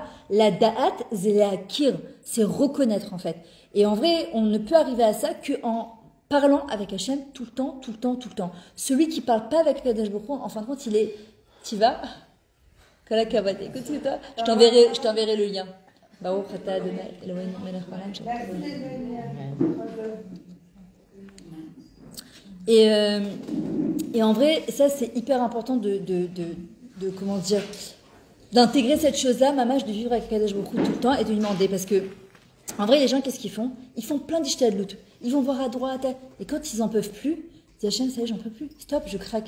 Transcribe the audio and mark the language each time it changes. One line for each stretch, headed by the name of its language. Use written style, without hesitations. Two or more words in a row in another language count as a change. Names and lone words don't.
French: La Da'at, c'est la Kir, c'est reconnaître en fait. Et en vrai, on ne peut arriver à ça qu'en parlant avec Hachem tout le temps, tout le temps, tout le temps. Celui qui parle pas avec Kadosh Baruch Hu, en fin de compte, il est... Tu vas
Hebrew: כל הכבוד.
French: Écoute, toi, je t'enverrai le lien.
Hebrew: ברוך אתה אדני אלהינו מלך העולם שלום.
French: Et en vrai, ça c'est hyper important de comment dire, d'intégrer cette chose-là, mamash, de vivre avec Kadosh Baruch Hu tout le temps et de lui demander, parce que en vrai, les gens, qu'est-ce qu'ils font? Ils font plein d'ishtadlout. Ils vont voir à droite, et quand ils en peuvent plus, ils disent Hachem, ça y est, j'en peux plus, stop, je craque.